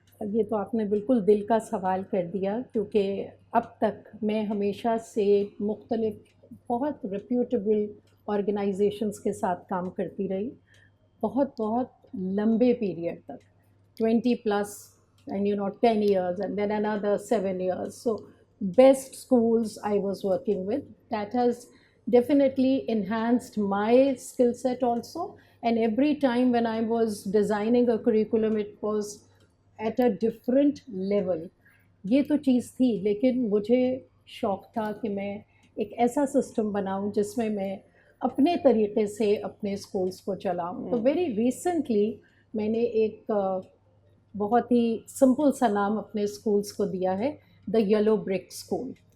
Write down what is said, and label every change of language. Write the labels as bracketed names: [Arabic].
[Urdu] یہ تو آپ نے بالکل دل کا سوال کر دیا, کیونکہ اب تک میں ہمیشہ سے مختلف بہت ریپیوٹیبل آرگنائزیشنس کے ساتھ کام کرتی رہی, بہت لمبے پیریڈ تک, [English] 20+ and 10 years and then another 7 years. So best schools I was working with, that has definitely enhanced my skill set also, and every time when I was designing a curriculum it was at a different level. [Urdu] یہ تو چیز تھی, لیکن مجھے شوق تھا کہ میں ایک ایسا سسٹم بناؤں جس میں میں اپنے طریقے سے اپنے اسکولس کو چلاؤں. تو [English] very recently [Urdu] میں نے ایک بہت ہی سمپل سا نام اپنے اسکولس کو دیا ہے, دا یلو بریک اسکول.